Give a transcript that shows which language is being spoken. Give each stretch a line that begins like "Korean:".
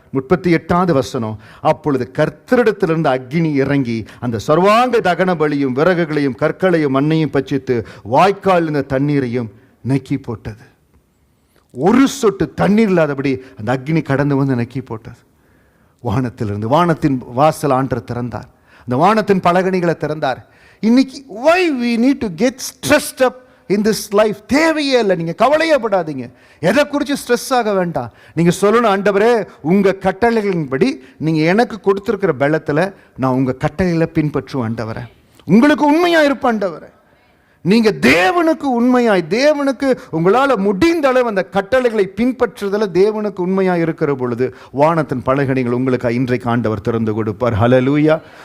Tamil: 38வது வசனம், அப்பொழுது கர்த்தரிடத்திலிருந்து அக்கினி இறங்கி அந்த சர்வாங்க தகன பலியும் விறகுகளையும் கற்களையும் மண்ணையும் பட்சித்து வாய்க்கால் இருந்த தண்ணீரையும் நக்கி போட்டது. ஒரு சொட்டு தண்ணீர் இல்லாதபடி அந்த அக்னி கடந்து வந்து நக்கி போட்டது. வானத்திலிருந்து வானத்தின் வாசல் ஆண்டவர் திறந்தார். அந்த வானத்தின் பலகணிகளை திறந்தார். இன்னைக்கு
English: why we need to get stressed up in this life?
Tamil: தேவையே இல்லை. நீங்கள் கவலையப்படாதீங்க, எதை குறித்து ஸ்ட்ரெஸ் ஆக வேண்டாம். நீங்கள் சொல்லணும், ஆண்டவரே உங்கள் கட்டளைகளின்படி நீங்கள் எனக்கு கொடுத்துருக்கிற பலத்தில் நான் உங்கள் கட்டளைகளை பின்பற்றுவேன் ஆண்டவரே, உங்களுக்கு உண்மையாக இருப்பேன் ஆண்டவரே. நீங்கள் தேவனுக்கு தேவனுக்கு உங்களால் முடிந்த அளவு அந்த கட்டளைகளை பின்பற்றுதல தேவனுக்கு உண்மையாக இருக்கிற பொழுது வானத்தின் பலகணிகள் உங்களுக்கு இன்றைக்கு ஆண்டவர் திறந்து கொடுப்பார். ஹல்லேலூயா.